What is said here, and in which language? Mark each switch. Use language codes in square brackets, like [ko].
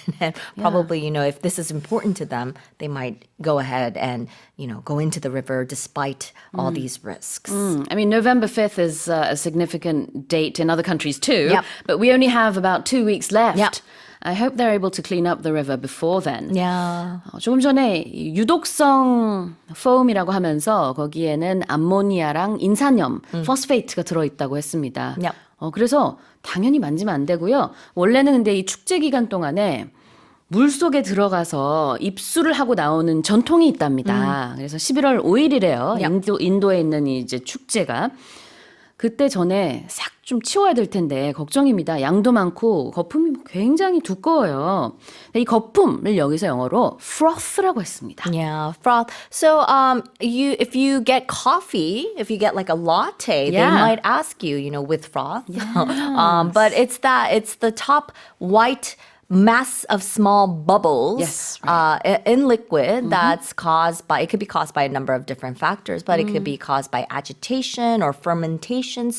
[en] And probably, if this is important to them, they might go ahead and, go into the river despite all these risks. I mean, November 5th is a significant date in other countries too, Yep. but we only have about 2 weeks left. Yep. I hope they're able to clean up the river before then. Yeah. [ko] 조금 전에 이 유독성 foam이라고 하면서 거기에는 암모니아랑 인산염, 포스페이트가 들어있다고 했습니다. [en] Yep. [ko] 그래서 당연히 만지면 안 되고요. 원래는 근데 이 축제 기간 동안에 물속에 들어가서 입수를 하고 나오는 전통이 있답니다. 그래서 11월 5일이래요. 인도에 있는 이제 축제가. 그때 전에 싹 좀 치워야 될 텐데 걱정입니다. 양도 많고 거품이 굉장히 두꺼워요. 이 거품을 여기서 영어로 froth라고 했습니다. [en] Yeah, froth. So, if you get coffee, if you get like a latte, they Yeah. might ask you, with froth. But it's the top white mass of small bubbles Yes, in liquid that's it could be caused by a number of different factors, but it could be caused by agitation or fermentation.